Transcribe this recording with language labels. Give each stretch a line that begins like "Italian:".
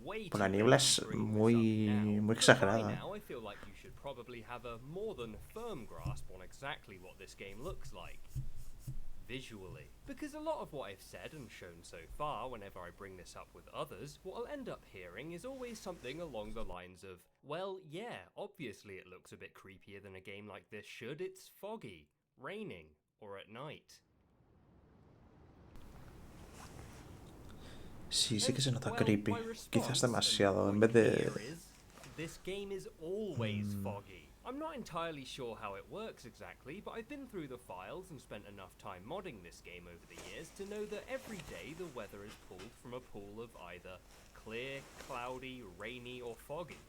Spanish: Pues la niebla es muy exagerada.
English: Now, I feel like you should probably have a more than firm grasp on exactly what this game looks like. Visually. Because a lot of what I've said and shown so far, whenever I bring this up with others, what I'll end up hearing is always something along the lines of, well, yeah, obviously it looks a bit creepier than a game like this should. It's foggy, raining, or at night.
Spanish: Sí que se nota creepy. Quizás demasiado, en vez de...
English: This game is always foggy. I'm not entirely sure how it works exactly, but I've been through the files and spent enough time modding this game over the years to know that every day the weather is pulled from a pool of either clear, cloudy, rainy, or foggy.